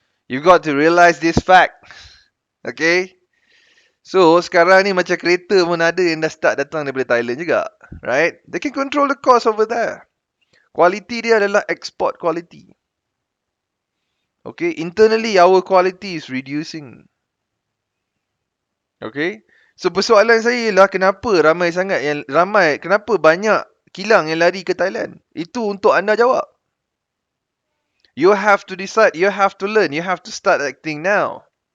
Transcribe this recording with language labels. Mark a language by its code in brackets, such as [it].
[en] You've got to realize this fact. [ms] Okay? So, sekarang ni macam kereta pun ada yang dah start datang daripada Thailand juga. Right? [en] They can control the cost over there. Quality [ms] dia adalah [en] export quality. Okay? Internally, our quality is reducing. Okay? [ms] So, persoalan saya ialah kenapa kenapa banyak kilang yang lari ke Thailand? Itu untuk anda jawab. [en] You have to decide, you have to learn, you have to start acting now.